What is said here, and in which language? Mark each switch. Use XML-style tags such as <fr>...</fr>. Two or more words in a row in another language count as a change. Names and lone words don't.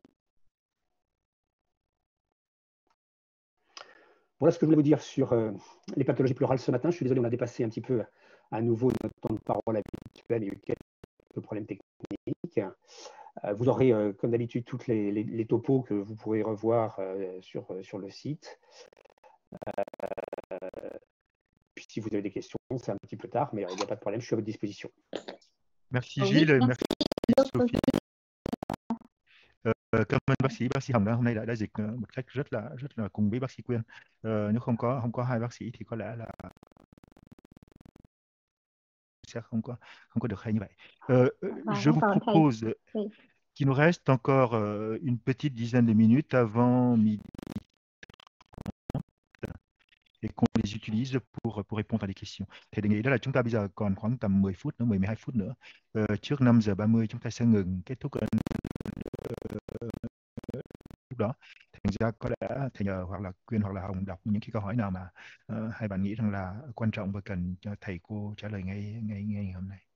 <fr>Voilà ce que je voulais vous dire sur les pathologies pleurales ce matin. Je suis désolé, on a dépassé un petit peu à nouveau notre temps de parole habituel. Il y a eu quelques problèmes techniques. Vous aurez, comme d'habitude, toutes les topos que vous pourrez revoir sur le site. Puis si vous avez des questions, c'est un petit peu tard, mais il n'y a pas de problème, je suis à votre disposition. Merci Gilles, merci Sophie.</fr> <vi>Cảm ơn bác sĩ Hồng hôm nay đã dịch một cách rất là cùng với bác sĩ Quyên. Nếu không có hai bác sĩ thì có lẽ là sẽ không có được hay như vậy.</vi> <fr>Je vous propose qu'il nous reste encore une petite dizaine de minutes avant midi et qu'on les utilise pour répondre à des questions.</fr> <vi>Thì đề nghị đó là chúng ta bây giờ còn khoảng tầm 10 phút nữa, 10-12 phút nữa. Trước 5:30 chúng ta sẽ ngừng kết thúc lúc đó. gia có đã thầy nhờ hoặc là Quyên hoặc là Hồng đọc những cái câu hỏi nào mà hai bạn nghĩ rằng là quan trọng và cần cho thầy cô trả lời ngay hôm nay.</vi>